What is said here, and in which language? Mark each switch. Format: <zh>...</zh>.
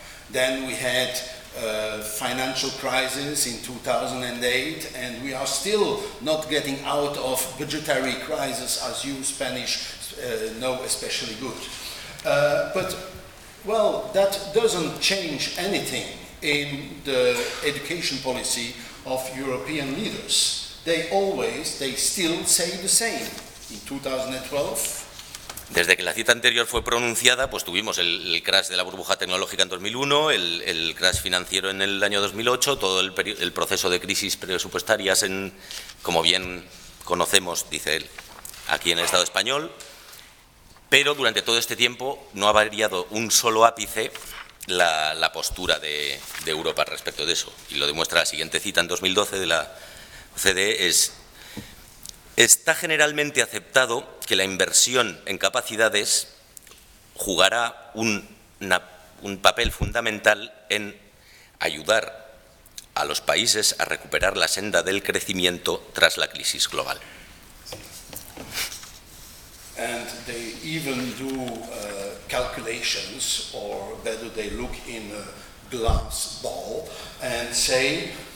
<en>Then we had financial crisis in 2008, and we are still not getting out of budgetary crisis, as you Spanish know especially good. But that doesn't change anything in the education policy of European leaders. They still say the same. In 2012.</en> <es>Desde que la cita anterior fue pronunciada, pues tuvimos el crash de la burbuja tecnológica en 2001, el crash financiero en el año 2008, todo el proceso de crisis presupuestarias, como bien conocemos, dice él, aquí en el Estado español. Pero durante todo este tiempo no ha variado un solo ápice la postura de Europa respecto de eso. Y lo demuestra la siguiente cita en 2012 de la OCDE, es: está generalmente aceptado que la inversión en capacidades jugará un papel fundamental en ayudar a los países a recuperar la senda del crecimiento tras la crisis global.</es> <en>And they even do calculations, or better, they look in a glass ball and say.</en>